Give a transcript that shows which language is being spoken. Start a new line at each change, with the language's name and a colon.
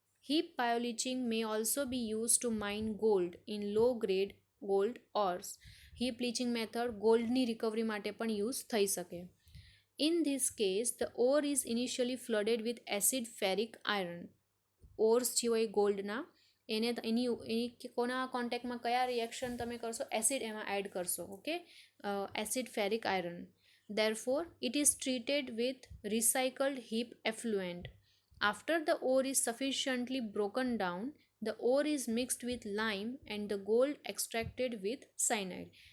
English: Heap bioleaching may also be used to mine gold in low-grade gold ores.
Gujarati: Heap leaching method ગોલ્ડની recovery માટે પણ use થઈ શકે.
English: In this case, the ore is initially flooded with acid ferric iron.
Gujarati: ઓર્સ જે હોય ગોલ્ડના એની કોના કોન્ટેક્ટમાં કયા reaction તમે કરશો? એસિડ એમાં એડ કરશો. Okay, acid ferric iron.
English: Therefore, it is treated with recycled heap effluent. After the ore is sufficiently broken down, the ore is mixed with lime and the gold extracted with cyanide.